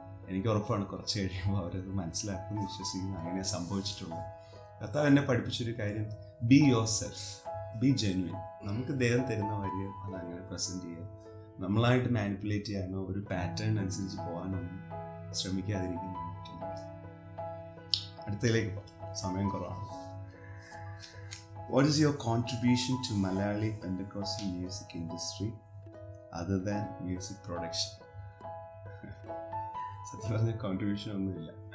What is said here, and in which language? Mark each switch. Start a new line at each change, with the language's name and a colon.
Malayalam: എനിക്ക് ഉറപ്പാണ് കുറച്ച് കഴിയുമ്പോൾ അവരത് മനസ്സിലാക്കുമെന്ന് വിശ്വസിക്കുന്നു. അങ്ങനെ സംഭവിച്ചിട്ടുള്ളൂ. കർത്താവ് എന്നെ പഠിപ്പിച്ചൊരു കാര്യം,
English: Be yourself, be genuine.
Malayalam: നമുക്ക് ദൈവം തരുന്ന വരികൾ അത് അങ്ങനെ പ്രസൻറ്റ് ചെയ്യുക. നമ്മളായിട്ട് മാനിപ്പുലേറ്റ് ചെയ്യാനോ ഒരു പാറ്റേൺ അനുസരിച്ച് പോകാനോ ഒന്നും ശ്രമിക്കാതിരിക്കുന്നു. അടുത്തതിലേക്ക് പോകാം, സമയം കുറവാണ്.
English: What is your contribution to Malayali Pentecostal music industry other than music production?
Malayalam: സത്യം പറഞ്ഞ കോൺട്രിബ്യൂഷൻ ഒന്നുമില്ല.